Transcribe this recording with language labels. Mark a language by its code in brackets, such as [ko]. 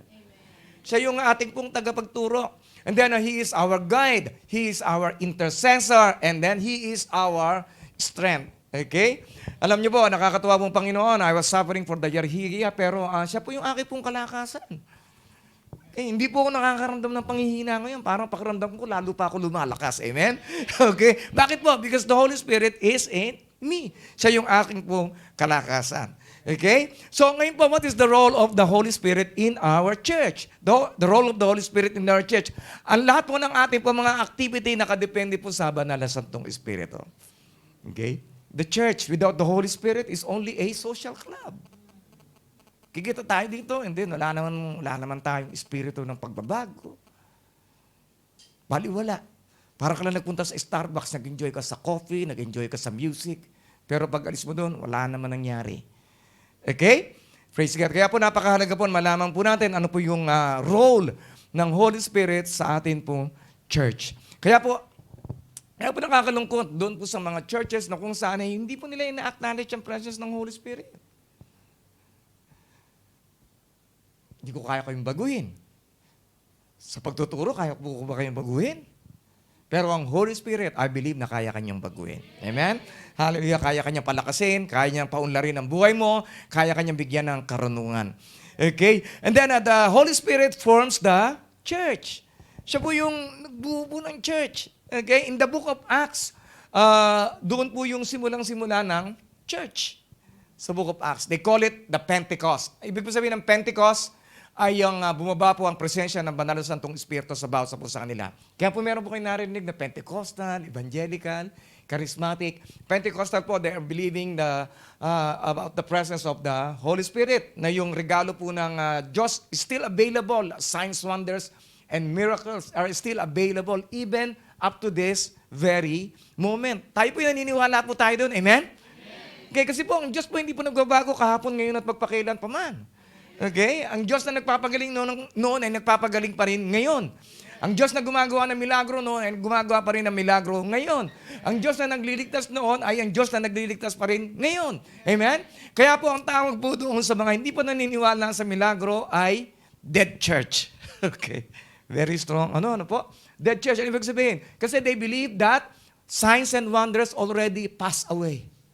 [en] Amen. [tl] Siya yung ating pong tagapagturo. [en] And then He is our guide. He is our intercessor. And then He is our strength. Okay? [tl] Alam niyo po, nakakatuwa pong Panginoon, [en] I was suffering for the Yarhiya, [tl] pero siya po yung aking pong kalakasan. Hindi po ako nakakaramdam ng panghihina ngayon. Parang pakiramdam ko, lalo pa ako lumalakas. Amen? Okay? Bakit po? Because the Holy Spirit is in me. Siya yung aking pong kalakasan. Okay? [en] So [tl] ngayon po, [en] what is the role of the Holy Spirit in our church? The role of the Holy Spirit in our church. [tl] Ang lahat po ng ating po mga activity nakadepende po sa banal na Santong Espiritu. Okay? [en] The church without the Holy Spirit is only a social club. [tl] Kikita tayo dito, and then wala naman tayong espiritu ng pagbabago. Baliwala. Parang ka lang nagpunta sa Starbucks, nag-enjoy ka sa coffee, nag-enjoy ka sa music, pero pag alis mo doon, wala naman nangyari. Okay? [en] Praise God. [tl] Kaya po napakahalaga po, malaman po natin ano po yung role ng Holy Spirit sa atin po church. Kaya po nakakalungkot doon po sa mga churches na kung saan hindi po nila ina-acknowledge ang presence ng Holy Spirit. Hindi ko kaya kayong baguhin. Sa pagtuturo, kaya po ba kayong baguhin? Pero ang Holy Spirit, [en] I believe [tl] na kaya kanyang baguhin. Amen? Hallelujah. Kaya kanyang palakasin, kaya niyang paunlarin ang buhay mo, kaya kanyang bigyan ng karunungan. Okay? [en] And then the Holy Spirit forms the church. [tl] Siya po yung nagbubuo ng church. [en] Okay? In the book of Acts, [tl] doon po yung simulang-simula ng church. Sa book of Acts. [en] They call it the Pentecost. [tl] Ibig po sabihin ng Pentecost, ay yung bumaba po ang presensya ng banal na Santong Espiritu sa bawat po sa kanila. Kaya po meron po kayo narinig na Pentecostal, Evangelical, Charismatic. [en] Pentecostal po, they are believing about the presence of the Holy Spirit, [tl] na yung regalo po ng Diyos [en] is still available. Signs, wonders, and miracles are still available even up to this very moment. [tl] Tayo po naniniwala po tayo doon. Amen? Okay, kasi po, ang Diyos po hindi po nagbabago kahapon, ngayon at magpakailan pa man. Okay? Ang Diyos na nagpapagaling noon ay nagpapagaling pa rin ngayon. Ang Diyos na gumagawa ng milagro noon ay gumagawa pa rin ng milagro ngayon. Ang Diyos na nagliligtas noon ay ang Diyos na nagliligtas pa rin ngayon. Amen? Kaya po ang tawag po doon sa mga hindi pa naniniwala sa milagro ay dead church. Okay? [en] Very strong. [tl] Ano po? Dead church. Ano ibig sabihin? [en] Kasi they believe that signs and wonders already passed away.